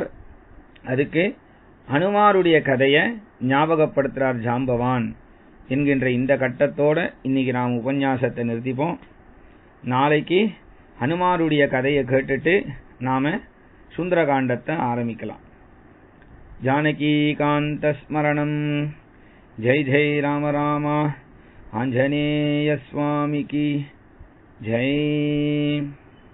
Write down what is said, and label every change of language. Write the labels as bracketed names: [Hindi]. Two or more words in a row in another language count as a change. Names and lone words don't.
[Tamil] அதுக்கு ஹனுமாருடைய கதையை ஞாபகப்படுத்துறார் ஜாம்பவான் என்கின்ற இந்த கட்டத்தோட இன்னைக்கு நாம் உபன்யாசத்தை நிறுத்திப்போம். நாளைக்கு ஹனுமாருடைய கதையை கேட்டுட்டு நாம சுந்தரகாண்டத்தை ஆரம்பிக்கலாம். [Sanskrit] जानकीकान्तस्मरणं जय जय राम राम आञ्जनेय [Hindi] स्वामी की जय।